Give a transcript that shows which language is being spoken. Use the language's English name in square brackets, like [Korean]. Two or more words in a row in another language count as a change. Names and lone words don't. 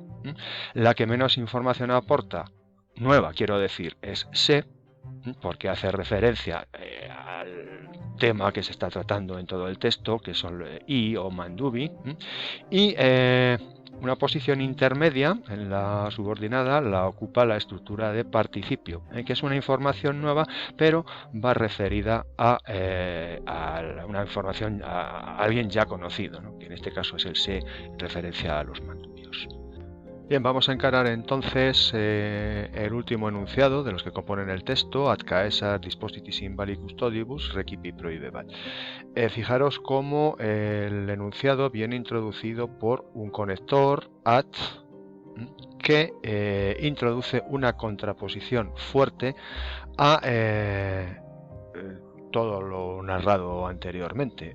[Spanish] La que menos información aporta, nueva quiero decir, es se, porque hace referencia al tema que se está tratando en todo el texto, que son i o mandubi, y una posición intermedia en la subordinada la ocupa la estructura de participio, que es una información nueva, pero va referida a una información, a alguien ya conocido, ¿no? Que en este caso es el se, en referencia a los mandubios. Bien, vamos a encarar entonces el último enunciado de los que componen el texto, [Latin] ad caesar dispositis in vali custodibus recipi prohibebat. [Spanish] Fijaros cómo el enunciado viene introducido por un conector ad que introduce una contraposición fuerte a todo lo narrado anteriormente.